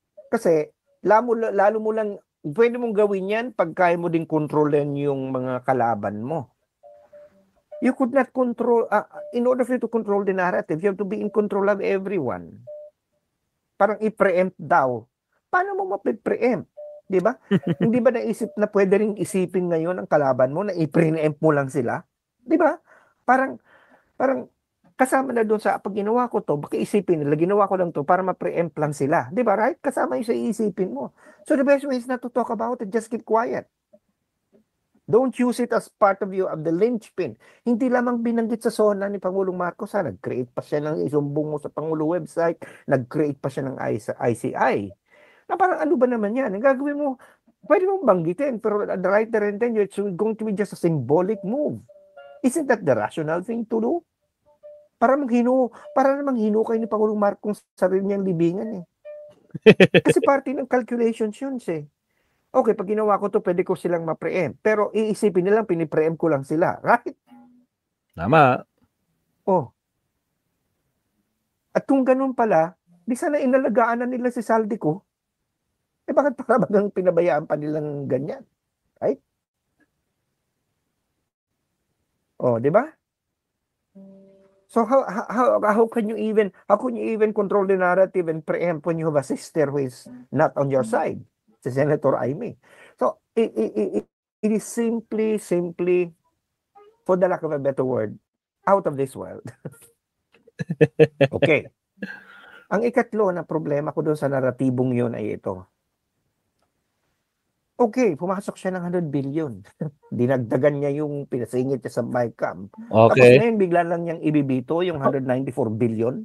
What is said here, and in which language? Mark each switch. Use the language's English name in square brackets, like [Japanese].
[Filipino] Kasi, lalo mo lang, pwede mong gawin yan pag kaya mo din kontrolin yung mga kalaban mo. [English] You could not control, in order for you to control the narrative, you have to be in control of everyone. [Filipino] Parang i-preempt daw. Paano mo ma-preempt? Di ba? Hindi ba naisip na pwede rin isipin ngayon ang kalaban mo na i-preempt mo lang sila? Di ba? Parang kasama na doon sa pag ginawa ko to, baka isipin nila, ginawa ko lang to para ma-preempt lang sila. Di ba, right? Kasama yung sa iisipin mo. [English] So the best way is not to talk about it, just keep quiet. Don't use it as part of the linchpin. [Filipino] Hindi lamang binanggit sa SONA ni Pangulong Marcos, nag-create pa siya ng isumbong mo sa Pangulo website, nag-create pa siya ng ICI. Na parang ano ba naman yan? Ang gagawin mo, pwede mong banggitin, pero [English] at the right there and then, it's going to be just a symbolic move. Isn't that the rational thing to do? [Filipino] Para namang hinukay ni Pangulong Marcos sa sarili niyang libingan Kasi parte ng calculations yun Okay, pag ginawa ko to, pwede ko silang ma-preempt. Pero iisipin nilang, pinipreempt ko lang sila. Right? Tama. At kung ganun pala, di sana inalagaan na nila si Saldico. Bakit para bagang pinabayaan pa nilang ganyan? Right? Di ba? [English] So how can you even control the narrative and preempt when you have a sister who is not on your side, si Senator Amy? So it is simply, for the lack of a better word, out of this world. Okay. [Filipino] Ang ikatlo na problema ko doon sa naratibong yun ay ito. Okay, pumasok siya ng 100 billion. Dinagdagan niya yung pinasingit niya sa BICAM. Okay. Tapos ngayon, bigla lang niyang ibibito yung 194 billion.